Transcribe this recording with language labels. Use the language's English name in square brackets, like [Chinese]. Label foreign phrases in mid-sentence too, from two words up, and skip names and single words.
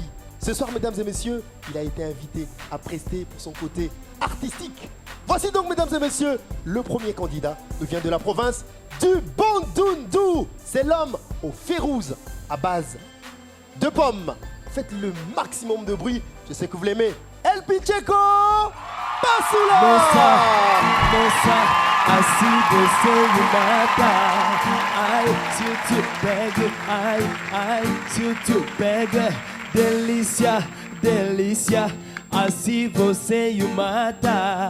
[French] Ce soir, mesdames et messieurs, il a été invité à prester pour son côté artistique. Voici donc, mesdames et messieurs, le premier candidat nous vient de la province du Bandundu. C'est l'homme aux férouzes à base de pommes. Faites le maximum de bruit, je sais que vous l'aimez. El Pincheco Passoula. [Portuguese] Nossa, assim você me mata. Ai, se eu te pego, ai, se eu te pego, delícia, delícia. Assim você me mata.